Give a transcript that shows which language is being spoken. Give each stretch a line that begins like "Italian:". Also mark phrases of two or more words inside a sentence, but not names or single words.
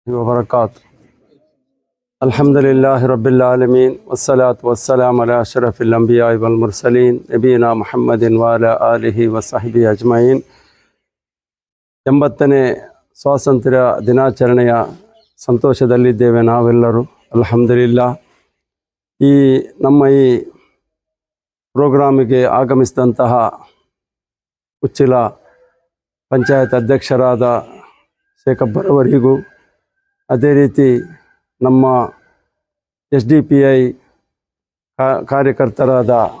Arabic: वबरकातुहू। الحمد لله رب العالمين والصلاة والسلام على أشرف الأنبياء والمرسلين نبينا محمد وعلى آله وصحبه أجمعين.
Kannada: 80ನೇ ಸ್ವಾತಂತ್ರ್ಯ ದಿನಾಚರಣೆಯ ಸಂತೋಷದಲ್ಲಿದ್ದೇವೆ ನಾವೆಲ್ಲರೂ, ಅಲ್ಹಮ್ದುಲಿಲ್ಲಾ. ನಮ್ಮ ಈ ಪ್ರೋಗ್ರಾಮಿಗೆ ಆಗಮಿಸಿದಂತಹ ಉಚ್ಚಿಲ ಪಂಚಾಯತ್ ಅಧ್ಯಕ್ಷರಾದ ಶೇಖ್ ಅಕ್ಬರ್ ಅವರಿಗೂ, ಅದೇ ರೀತಿ ನಮ್ಮ SDPI ಕಾರ್ಯಕರ್ತರಾದ